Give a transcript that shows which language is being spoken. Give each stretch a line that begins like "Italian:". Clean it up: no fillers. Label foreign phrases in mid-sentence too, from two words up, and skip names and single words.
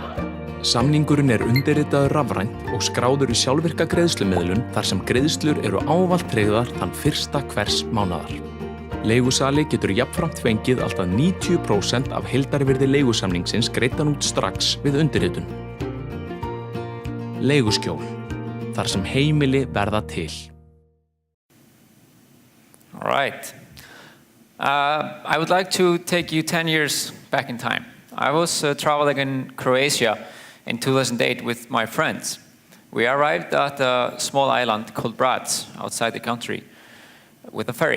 Icelandic: Samningurinn undirritaður rafrænt og skráður í sjálfvirka greiðslumiðlun þar sem greiðslur ávallt tryggðar þann fyrsta hvers mánaðar. Leigusali getur jafnframt fengið allt að 90% af heildarvirði leigusamningsins greiddan út strax við undirritun. Leiguskjól, þar sem heimili verða til.
English: All right. I would like to take you 10 years back in time. I was traveling in Croatia in 2008 with my friends. We arrived at a small island called Brač outside the country with a ferry.